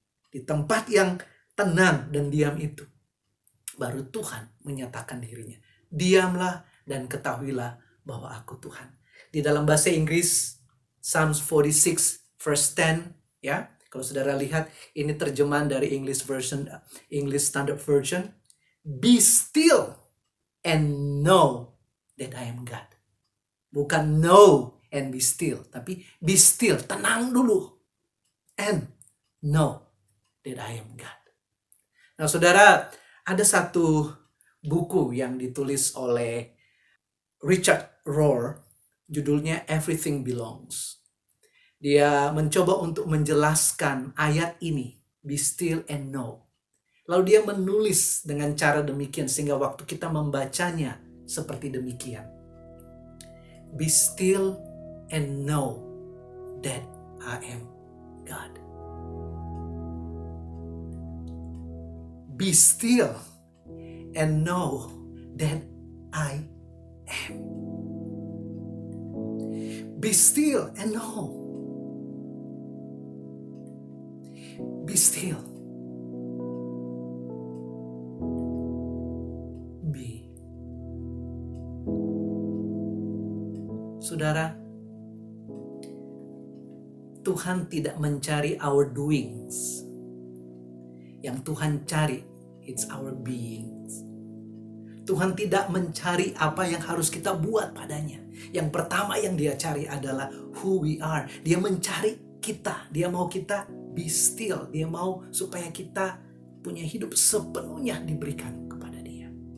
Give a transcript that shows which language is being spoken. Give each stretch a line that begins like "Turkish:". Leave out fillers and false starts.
Indonesian: Di tempat yang tenang dan diam itu. Baru Tuhan menyatakan dirinya. Diamlah dan ketahuilah bahwa aku Tuhan. Di dalam bahasa Inggris,
English: Psalms 46 verse 10,
Indonesian: ya. Kalau saudara lihat, ini terjemahan dari English Standard Version.
English: Be still and know that I am God.
Indonesian: Bukan
English: know and be still,
Indonesian: tapi
English: be still,
Indonesian: tenang dulu.
English: And know that I am God.
Indonesian: Nah, saudara, ada satu buku yang ditulis oleh Richard Rohr, judulnya Everything Belongs. Dia mencoba untuk menjelaskan ayat ini,
English: be still and know.
Indonesian: Lalu dia menulis dengan cara demikian sehingga waktu kita membacanya seperti demikian.
English: Be still and know that I am God. Be still and know that I am. Be still and know. Be still
Indonesian: Saudara, Tuhan tidak mencari
English: our doings.
Indonesian: Yang Tuhan cari,
English: it's our beings.
Indonesian: Tuhan tidak mencari apa yang harus kita buat padanya. Yang pertama yang dia cari adalah
English: who we are.
Indonesian: Dia mencari kita. Dia mau kita
English: be still.
Indonesian: Dia mau supaya kita punya hidup sepenuhnya diberikan kepada dia.